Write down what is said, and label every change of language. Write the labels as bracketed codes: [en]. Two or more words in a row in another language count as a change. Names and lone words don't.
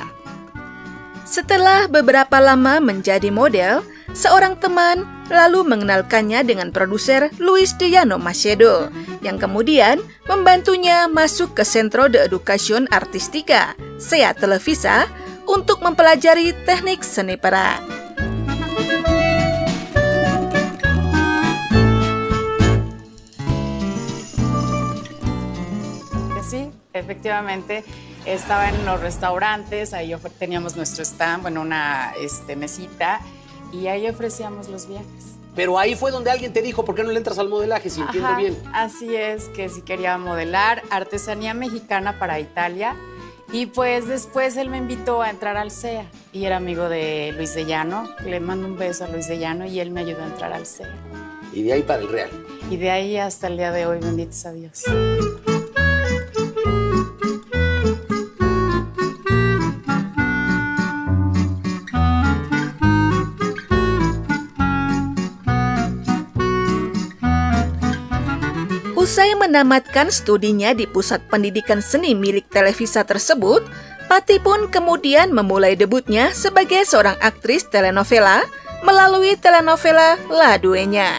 [id] Setelah beberapa lama menjadi model, seorang teman lalu mengenalkannya dengan produser Luis de Llano Macedo, yang kemudian membantunya masuk ke Centro de Educación Artística, SEA Televisa, untuk mempelajari teknik seni peran. [es] Sí, efectivamente, estaba en los restaurantes, ahí teníamos nuestro stand, bueno, una mesita, y ahí ofrecíamos los viajes. Pero ahí fue donde alguien te dijo, ¿por qué no le entras al modelaje, si entiendo bien? Así es, que sí quería modelar, artesanía mexicana para Italia, y pues después él me invitó a entrar al SEA, y era amigo de Luis de Llano, le mando un beso a Luis de Llano, y él me ayudó a entrar al SEA. Y de ahí para el Real. Y de ahí hasta el día de hoy, benditos a Dios. [id] Usai menamatkan studinya di pusat pendidikan seni milik Televisa tersebut, Patti pun kemudian memulai debutnya sebagai seorang aktris telenovela melalui telenovela La Dueña.